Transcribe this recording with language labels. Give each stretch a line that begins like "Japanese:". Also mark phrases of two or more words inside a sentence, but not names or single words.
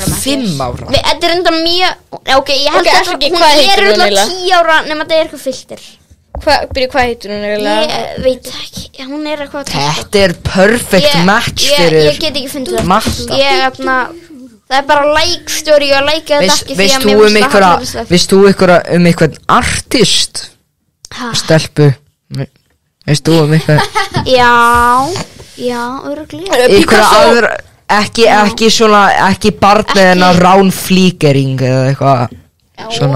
Icelandic: 5 ára. Þetta er enda mjög, ok, ég held að hún er alltaf 10 ára nema þetta er eitthvað filter. Hvað heitir hún eiginlega? Ég veit ekki, hún er eitthvað. Þetta er
English: perfect match
Icelandic: fyrir Ég get ekki fundið það. Það er bara like story og like þetta ekki því að mér Veist þú einhvern artist? Stelpu? Veist þú einhvern? Já, örugglega. Einhverja aðra, ekki svona, ekki barn með hennar Rán Flígering eða eitthvað svona.